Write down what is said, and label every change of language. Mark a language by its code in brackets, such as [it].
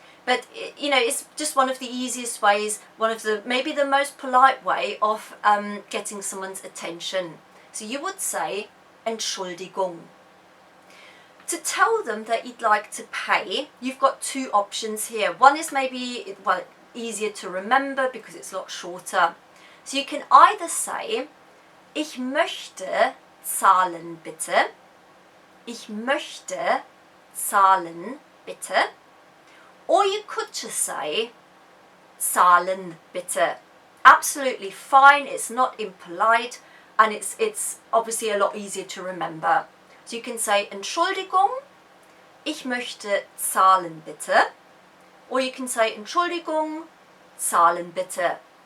[en] But you know, it's just one of the easiest ways, maybe the most polite way of getting someone's attention. So you would say Entschuldigung. To tell them that you'd like to pay, you've got two options here. One is maybe, well, easier to remember because it's a lot shorter. So you can either say [de] Ich möchte zahlen bitte. Ich möchte zahlen bitte. [en] Or you could just say [de] zahlen bitte. [en] Absolutely fine, it's not impolite, and it's obviously a lot easier to remember. So you can say [de] Entschuldigung, ich möchte zahlen bitte. [en] Or you can say Entschuldigung, [de] zahlen bitte.